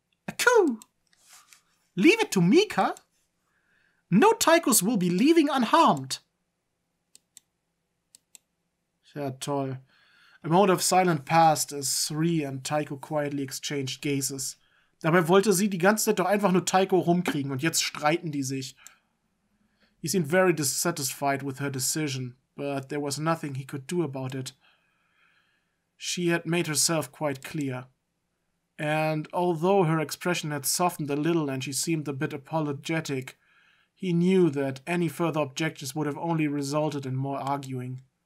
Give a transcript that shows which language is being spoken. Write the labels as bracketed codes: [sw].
[en] Achoo! Leave it to Mika? No Taikos will be leaving unharmed. [de] Ja, toll. [en] A moment of silence passed as Rie and Taiko quietly exchanged gazes. [de] Dabei wollte sie die ganze Zeit doch einfach nur Taiko rumkriegen und jetzt streiten die sich. [en] He seemed very dissatisfied with her decision, but there was nothing he could do about it. She had made herself quite clear. And although her expression had softened a little and she seemed a bit apologetic, he knew that any further objections would have only resulted in more arguing.